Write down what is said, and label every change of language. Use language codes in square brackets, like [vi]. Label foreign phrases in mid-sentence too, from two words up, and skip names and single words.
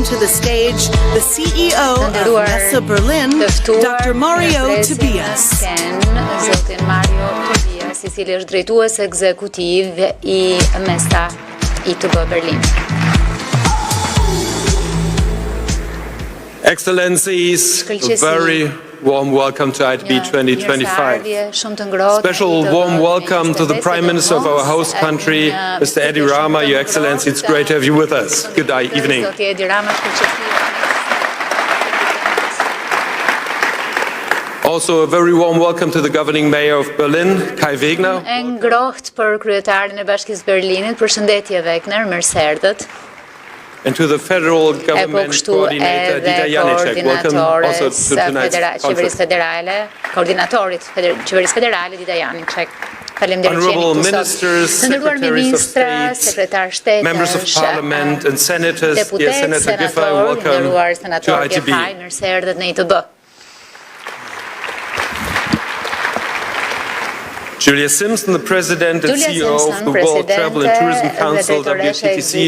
[en] stage the CEO of Messe Berlin, Dr. Mario Tobias. [sq] Zotin Mario Tobias, I cili është drejtues ekzekutiv I Messa ITB Berlin. [en] Excellencies, a very warm welcome to ITB 2025. Special warm welcome to the Prime Minister of our host country, Mr. Edi Rama. Your Excellency, it's great to have you with us. Good evening. Also, a very warm welcome to the governing mayor of Berlin, Kai Wegner. [sq] Ngrohtë për kryetarin e Bashkisë Berlinit, përshëndetje Wegner, mirëserdët. [en] And to the federal government coordinator Dita Janicek, welcome also to tonight's conference. [sq] Koordinatorit qeverisë federale Dita Janicek. [en] Honorable ministers, secretaries of state, members of parliament and senators, dear Senator Giffey, welcome to ITB. [sq] Mirëserdët në ITB. [en] Julia Simpson, the President and CEO of the World Travel and Tourism Council, WTTC.